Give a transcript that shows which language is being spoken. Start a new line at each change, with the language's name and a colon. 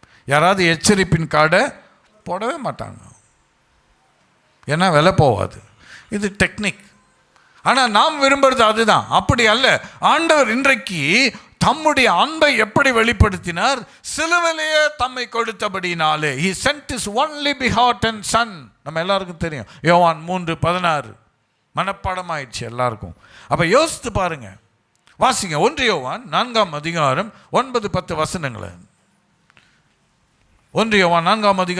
Tamil: யாராவது எச்சரிப்பின் கார்டை போடவே மாட்டாங்க, ஏன்னா விலை போகாது. இது டெக்னிக். ஆனால் நாம் விரும்புறது அதுதான். அப்படி அல்ல. ஆண்டவர் இன்றைக்கு தம்முடைய அன்பை எப்படி வெளிப்படுத்தினார்? சிலுவையிலேயே தம்மை கொடுத்தபடினாலே.
English: He sent his only begotten son.
Tamil: நம்ம எல்லாருக்கும் தெரியும், யோவான் 3:16 மனப்பாடமாயிடுச்சு எல்லாருக்கும். அப்போ யோசித்து பாருங்க, வாசிங்க 1 யோவான் 4:9-10 1 யோவான் 4